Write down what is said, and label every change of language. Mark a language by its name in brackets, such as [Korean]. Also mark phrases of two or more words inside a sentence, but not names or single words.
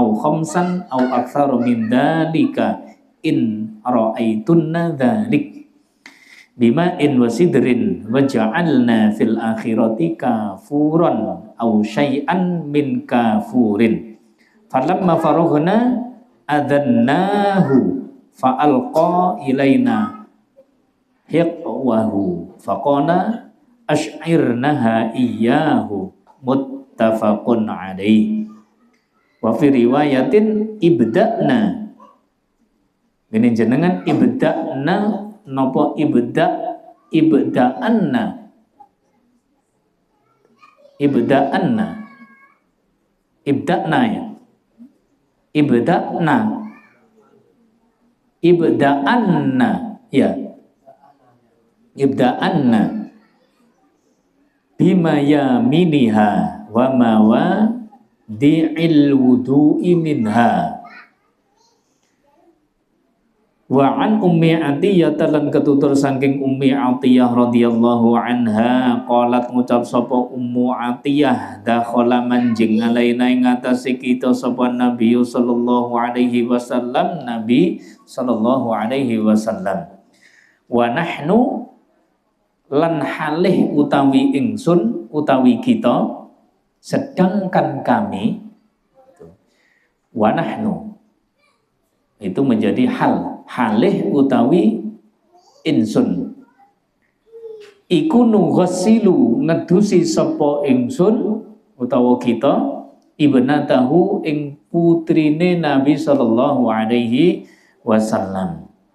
[Arabic] خمسا أو أكثر من ذلك إن رأيتن ذلك بماء وسدر واجعلن في الآخرة كافورا أو شيئا من كافور فلما فرغنا آذناه فألقى إلينا حقوه فقال أشعرنها إياه متفق عليه. وفي رواية ابدأن, [Javanese] ini jenengan ibda'na nopo ibda'anna ya [Arabic] ابدأن يا ابدأن بميامنها ومواضع الوضوء منها. وعن أم عطية [Javanese] lan ketutur saking ummi Athiyyah [Arabic] رضي الله عنها قالت [Javanese] ngucap sapa ummu Athiyyah dakhala manjing alaina ing atase kita sapa Nabi [Arabic] صلى الله عليه وسلم، نبي صلى الله عليه وسلم. ونحن lan halih utawi ingsun utawi kita, [Indonesian] sedangkan kami, [Arabic] ونحن [Indonesian] itu menjadi [Arabic] halih utawi ingsun iku nughsilu ngedusi sapa ingsun utawa kita ibnatahu ing putrine Nabi صلى الله عليه وسلم.